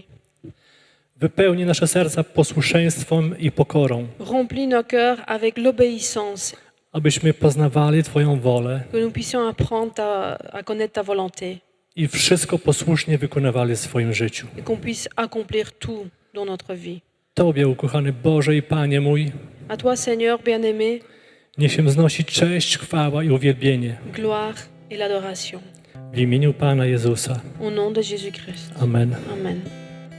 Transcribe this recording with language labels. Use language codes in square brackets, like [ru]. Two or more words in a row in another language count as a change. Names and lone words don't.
[pl] Wypełni nasze serca posłuszeństwem i pokorą, [fr] Remplis nos cœurs avec l'obéissance, [pl] abyśmy poznawali Twoją wolę [fr] que nous puissions apprendre à connaître ta volonté [pl] i wszystko posłusznie wykonywali w swoim życiu. [fr] et qu'on puisse accomplir tout dans notre vie. [pl] Tobie, ukochany Boże i Panie mój, [fr] À toi, Seigneur bien-aimé, [pl] niech się wznosi cześć, chwała i uwielbienie [fr] gloire et l'adoration. [pl] w imieniu Pana Jezusa. [fr] Au nom de Jésus-Christ. [pl] Amen. [fr] Amen.